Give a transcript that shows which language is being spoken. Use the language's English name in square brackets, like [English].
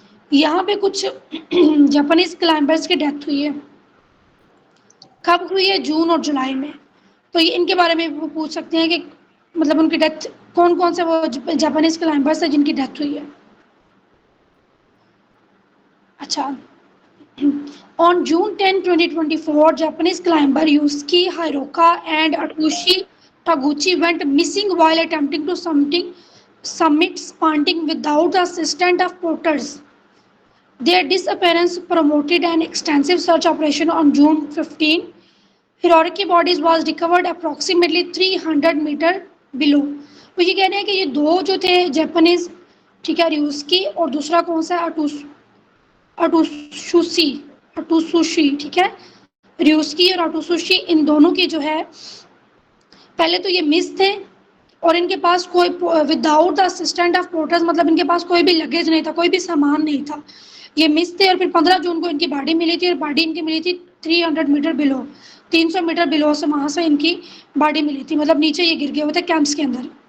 [Hindi] यहाँ पे कुछ जापानीज क्लाइंबर्स की डेथ हुई है। कब हुई है? जून और जुलाई में। तो ये इनके बारे में वो पूछ सकते हैं कि मतलब उनकी डेथ, कौन कौन से वो जापानीज क्लाइंबर्स हैं जिनकी डेथ हुई है। [English] अच्छा, on June 10, 2024, Japanese climber Yusuke Hiroka and Atsushi Taguchi went missing while attempting to summit Spanting without the assistance of porters. Their disappearance prompted an extensive search operation on June 15. Hiroki bodies was recovered approximately 300 metre below. [Hindi] वो ये कह रहे हैं कि ये दो जो थे जापानीज, ठीक है, र्यूस्की और दूसरा कौन सा है, अटुसुशी अटुसुशी, ठीक है, र्यूस्की और अटुसुशी, इन दोनों की जो है पहले तो ये मिस थे और इनके पास कोई [English] without the assistant of porters, [Hindi] मतलब इनके पास कोई भी लगेज नहीं था, कोई भी सामान नहीं था, ये मिस थे। और फिर 15 जून को इनकी बॉडी मिली थी और बॉडी इनकी मिली थी 300 मीटर बिलो, 300 मीटर बिलो से वहाँ से इनकी बॉडी मिली थी, मतलब नीचे ये गिर गए हुए थे कैंप्स के अंदर।